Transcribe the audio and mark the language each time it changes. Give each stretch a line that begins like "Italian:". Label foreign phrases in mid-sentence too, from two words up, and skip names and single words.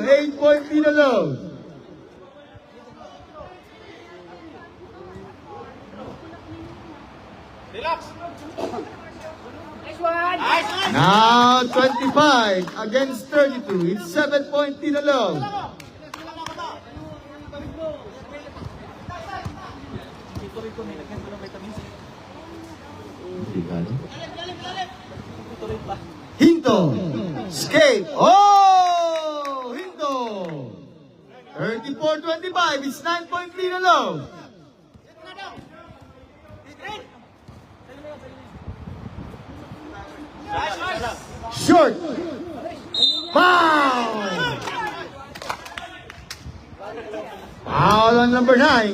English: 8-point lead alone. Relax. Nice one. Now 25 against 32. It's 7-point lead alone. Hinto. Skate. Oh! Hinto. 34-25. It's 9-point lead alone. Short. Foul. Foul on number 9.